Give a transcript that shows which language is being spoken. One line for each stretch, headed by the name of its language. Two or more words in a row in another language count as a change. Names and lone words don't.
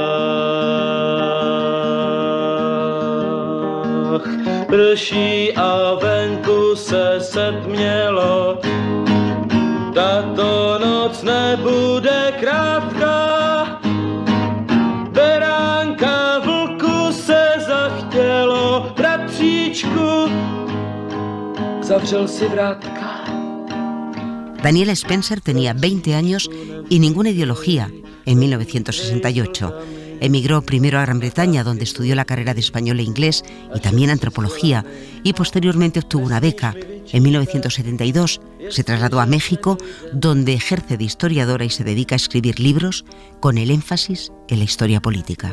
Czech: Prší a venku se setmělo, tato noc nebude krátká. Beránka vlku se zachtělo, bratříčku, zavřel si vrátka.
Spanish: Daniela Spencer tenía 20 años y ninguna ideología en 1968. Emigró primero a Gran Bretaña, donde estudió la carrera de español e inglés y también antropología, y posteriormente obtuvo una beca. En 1972 se trasladó a México, donde ejerce de historiadora y se dedica a escribir libros con el énfasis en la historia política.